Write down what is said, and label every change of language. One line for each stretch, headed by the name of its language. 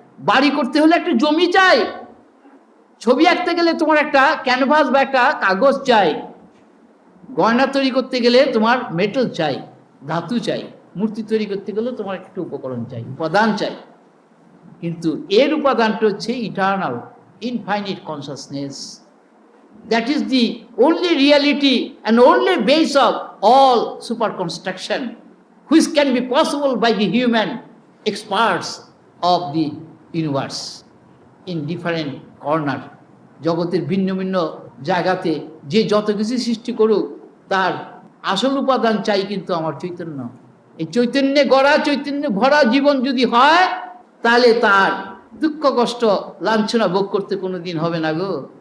Bangla: বাড়ি করতে হলে একটা জমি চাই। ছবি আঁকতে গেলে তোমার একটা ক্যানভাস বা একটা কাগজ চাই। গয়না তৈরি করতে গেলে তোমার মেটাল চাই, ধাতু চাই। মূর্তি তৈরি করতে গেলে তোমার একটা উপকরণ চাই, উপাদান চাই। কিন্তু এর উপাদানটা হচ্ছে
English: Eternal, infinite consciousness. That is the only reality and only base of all super construction, which can be possible by the human experts of the universe in different corner.
Bangla: জগতের ভিন্ন ভিন্ন জায়গাতে যে যত কিছু সৃষ্টি করুক, তার আসল উপাদান চাই কিন্তু আমার চৈতন্য। এই চৈতন্যে গড়া, চৈতন্য ভরা জীবন যদি হয়, তাহলে তার দুঃখ কষ্ট লাঞ্ছনা ভোগ করতে কোনোদিন হবে না গো।